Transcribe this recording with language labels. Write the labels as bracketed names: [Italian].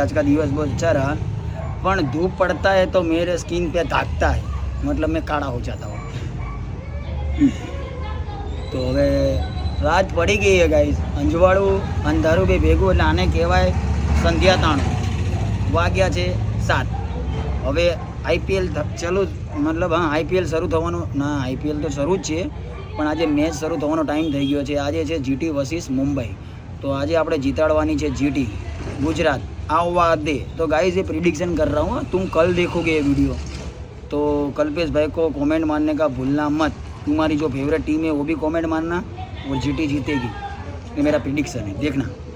[Hindi] आज का दिवस बहुत अच्छा रहा. पर धूप पड़ता है तो मेरे स्किन पे दागता है, मतलब मैं काला हो जाता हूँ. [Gujarati] तो હવે રાત પડી ગઈ है गाइस. અંજવાળું અંધારું બે ભેગું એટલે આને કહેવાય સંધ્યાતાણું. વાગ્યા છે 7. હવે આઈપીએલ ચાલુ, મતલબ હા આઈપીએલ શરૂ થવાનું. ના, આઈપીએલ તો શરૂ જ છે, પણ આજે મેચ શરૂ થવાનો ટાઈમ થઈ ગયો છે. આજે છે જીટી વર્સિસ મુંબઈ. तो आज આપણે જીતાડવાની છે જીટી गुजरात. આવવા દે. [Hindi] तो गाइस ये प्रिडिक्शन कर रहा हूँ, तुम कल देखोगे ये वीडियो. तो कल्पेश भाई को कमेंट मारने का भूलना मत. तुम्हारी जो फेवरेट टीम है वो भी कमेंट मारना, और जीटी जीतेगी. ये मेरा प्रिडिक्शन है, देखना.